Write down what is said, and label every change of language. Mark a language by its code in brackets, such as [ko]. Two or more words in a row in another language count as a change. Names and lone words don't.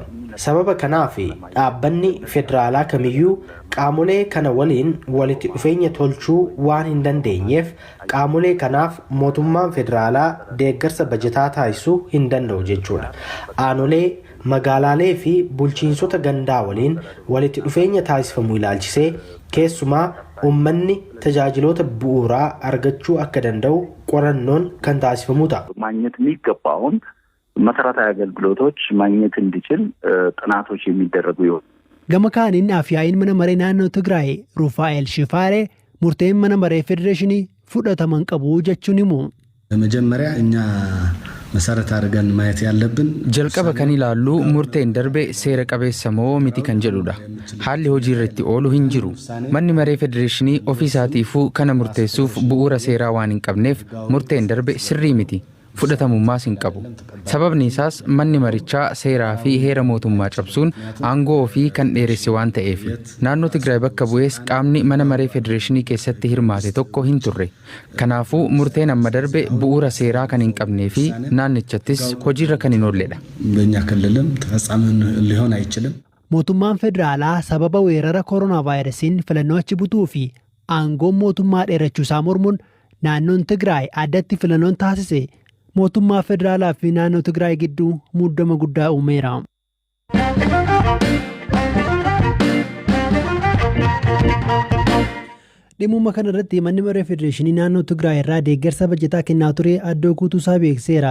[om] Sababa kanaaf dhaabbanni federaalaa kamiyyuu qaamolee kana waliin walitti dhufeenya tolchuu waan hin dandeenyeef qaamolee kanaaf mootummaan federaalaa deeggarsa bajataa taasisuu hin danda'u jechuudha. Aanolee magaalaalee fi bulchiinsota gandaa waliin walitti dhufeenya taasifamu ilaalchisee keessumaa uummanni tajaajiloota bu'uuraa argachuu akka danda'u qorannoon kan taasifamu ta'a. [am] ማግኘት የሚገባውን መሰረታዊ አገልግሎቶች ማግኘት እንዲችል ጥናቶች የሚደረጉ ይሆናል። [om] Gama kaaniin afyaa'iin mana maree naannoo Tigraay Rufaa'el Shifaaree murteen mana maree federeeshinii fudhataman qabu jechuun himu. [am] መጀመሪያ እኛ መሰረት አድርገን ማየት ያለብን [om] jalqaba kan ilaallu murteen darbe seera qabeessa moo miti kan jedhudha. Haalli hojii irratti oolu hin jiru. Manni maree federeeshinii ofii isaatiifuu kana murteessuuf bu'uura seeraa waan hin qabneef murteen darbe sirrii miti. Fudhatamummaas hin qabu. Sababni isaas manni marichaa seeraa fi heera mootummaa cabsuun aangoo ofii kan dheeresse waan ta'eef. Naannoo Tigraay bakka bu'ees qaamni mana maree federeeshinii keessatti hirmaate tokko hin turre. Kanaafuu murteen amma darbe bu'uura seeraa kan hin qabnee fi naannichattis hojiirra kan hin oolledha. [am] በእኛ ክልልም ተፈጻሚ ሊሆን አይችልም። [om] Mootummaan federaalaa sababa weerara koronaa vaayirasiin filannoo achi butuu fi aangoon mootummaa dheerachuusaa mormuun naannoon Tigraay addatti filannoon taasise mootummaa federaalaa fi naannoo Tigraay gidduu muddama guddaa uumeera. Dhimma kanarratti manni maree federeeshinii naannoo Tigraay irraa deeggarsa bajetaa kennaa ture addoo guutuusaa beekseera.